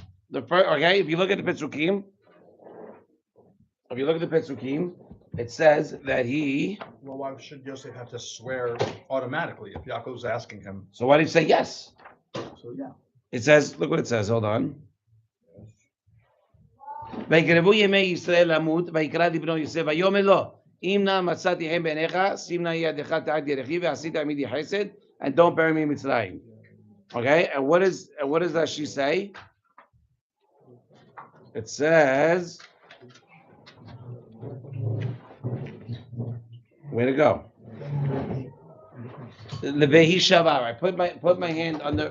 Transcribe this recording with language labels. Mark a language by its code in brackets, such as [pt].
[en] The first, okay, if you look at the Petzukim, it says that he. Well, why should Yosef have to swear automatically if Yaakov's asking him? So why did he say yes? So yeah. It says, look what it says. Hold on. [he] ויקרבו ימי ישראל למות, ויקרא לבנו יוסף, ויאמר לו, אם נא מצאתי חן בעיניך, שים נא ידך תחת ירכי, ועשית עמידי חסד, [en] and don't bury me in Mitzrayim. Okay, and what does Rashi say? It says, where to go? Levehi Shabbat. Right? Put my hand under.